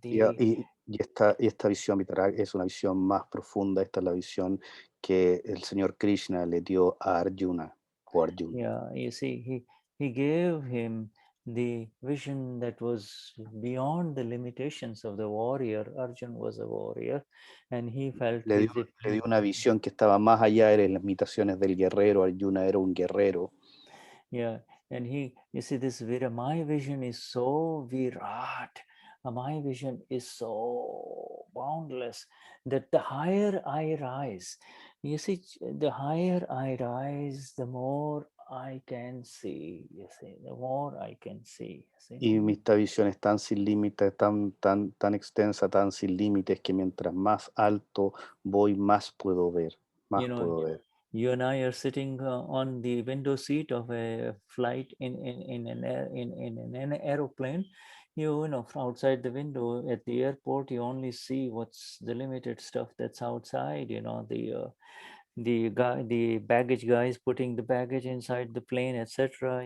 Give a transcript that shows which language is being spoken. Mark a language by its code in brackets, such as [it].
[es] Y esta visión Virat es una visión más profunda. Esta es la visión que el Señor Krishna le dio a Arjuna. [en] Yeah, you see, he gave him the vision that was beyond the limitations of the warrior. Arjuna was a warrior, and he felt [es] le dio una visión que estaba más allá de las limitaciones del guerrero. Arjuna era un guerrero. [en] Yeah, and you see, my vision is so Virat. My vision is so boundless that the higher I rise, you see, the higher I rise, the more I can see, you see, the more I can see. [es] Y esta visión es tan sin límites, tan extensa, tan sin límites, que mientras más alto voy, más puedo ver. [en] You and I are sitting on the window seat of a flight in an aeroplane. You know, from outside the window at the airport, you only see what's the limited stuff that's outside. You know, the baggage guys putting the baggage inside the plane, etc.